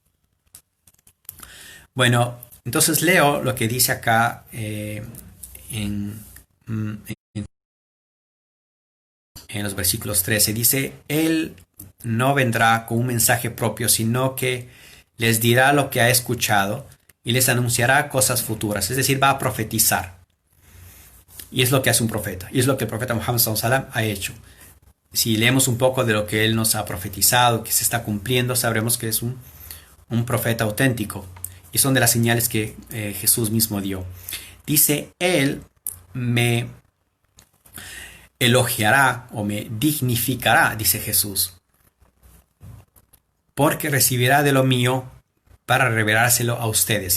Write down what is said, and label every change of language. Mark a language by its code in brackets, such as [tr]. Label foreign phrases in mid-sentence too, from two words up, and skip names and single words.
[es] Bueno, entonces leo lo que dice acá en los versículos 13. Dice, él no vendrá con un mensaje propio, sino que les dirá lo que ha escuchado y les anunciará cosas futuras, es decir, va a profetizar. Y es lo que hace un profeta, y es lo que el profeta Muhammad [ar] صلى الله عليه وسلم [es] ha hecho. Si leemos un poco de lo que él nos ha profetizado, que se está cumpliendo, sabremos que es un profeta auténtico. Y son de las señales que Jesús mismo dio. Dice, él me elogiará o me dignificará, dice Jesús, porque recibirá de lo mío para revelárselo a ustedes.